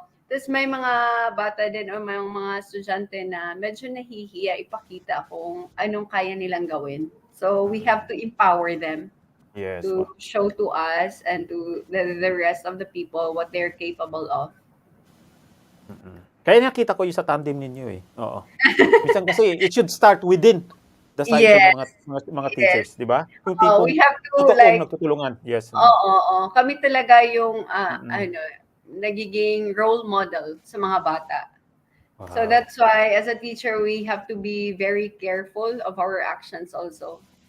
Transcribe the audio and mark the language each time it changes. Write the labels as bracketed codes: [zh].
[tl] Tapos may mga bata din o may mga estudyante na medyo nahihiya ipakita kung anong kaya nilang gawin. [en] So we have to empower them Yes. to show to us and to the rest of the people what they're capable of. [tl] Kaya nakita ko yung sa tandem ninyo eh. Oo. Minsan kasi [en] it should start within the side Yes. [tl] ng mga teachers, di ba? Yung [en] We have to [tl] totoong nagtutulungan. [en] Yes. [tl] Oo. Kami talaga yung nagiging role model sa mga bata. [en] Wow. So that's why as a teacher we have to be very careful of our actions also.